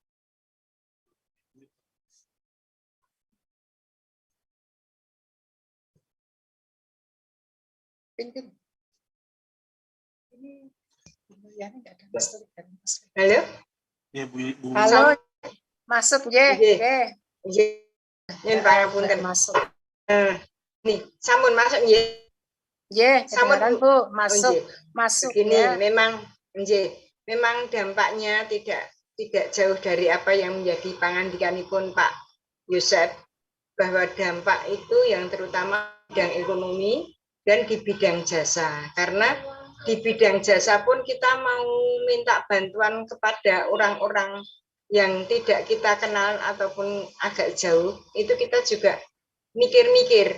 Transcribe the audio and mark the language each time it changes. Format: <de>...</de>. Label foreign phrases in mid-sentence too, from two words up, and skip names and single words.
<id>Ini nggak ada Mas. Halo? Ya, Bu. Halo, masuk</id> <jv>Nggih. Yen pangapunten</jv> <id>masuk.</id> <jv>Nih, sampun masuk nggih. Sampun Bu,</jv> <id>masuk. Masuk Begini, ya. memang dampaknya tidak jauh dari apa yang menjadi pangandikanipun Pak Yosef, bahwa dampak itu yang terutama bidang ekonomi dan di bidang jasa. Karena di bidang jasa pun kita mau minta bantuan kepada orang-orang yang tidak kita kenal ataupun agak jauh, itu kita juga mikir-mikir.</id>